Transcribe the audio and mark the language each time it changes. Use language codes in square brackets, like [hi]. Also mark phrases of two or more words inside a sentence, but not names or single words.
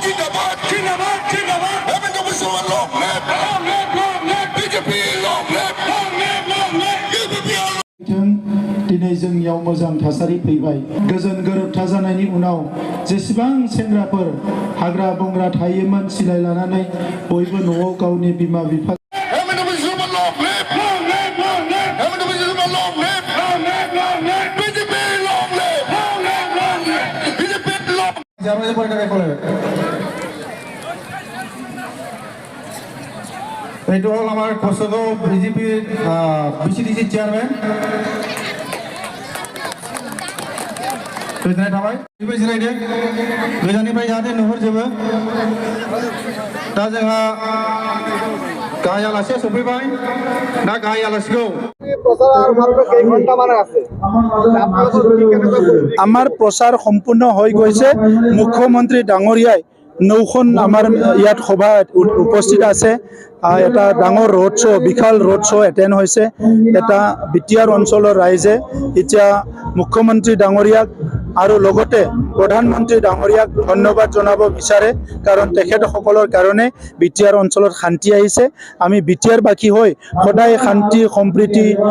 [brx] दिनै जोंनियाव मोजां थासारि फैबाय गोजोन गोरोबथा जानायनि उनाव जेसेबां सेंग्राफोर हाग्रा बंग्रा थायोमोन सिलाय लानानै बयबो न'आव गावनि बिमा बिफा [as] এইটো হল আমার কোচগাঁও বিজেপির বিসিডিসি চেয়ারম্যান [brx] गोजोननाय थाबाय जिरायदो गोजाननिफ्राय जाहाथे नुहुरजोबो दा जोंहा गाहाय आलासिया सफैबाय दा गाहाय आलासिखौ [as] আমাৰ প্ৰচাৰ সম্পূৰ্ণ হৈ গৈছে মুখ্যমন্ত্ৰী ডাঙৰীয়াই 9খন আমাৰ ইয়াত সভা উপস্থিত আছে এটা ডাঙৰ ৰোড শ্ব' বিশাল ৰোড শ্ব' এটেণ্ড হৈছে এটা বিটিআৰ অঞ্চলৰ ৰাইজে এতিয়া মুখ্যমন্ত্ৰী ডাঙৰীয়াক আৰু লগতে প্ৰধানমন্ত্ৰী ডাঙৰীয়াক ধন্যবাদ জনাব বিচাৰে কাৰণ তেখেতসকলৰ কাৰণে বিটিআৰ অঞ্চলত শান্তি আহিছে আমি বিটিআৰ বাকী হৈ সদায় শান্তি সম্প্ৰীতি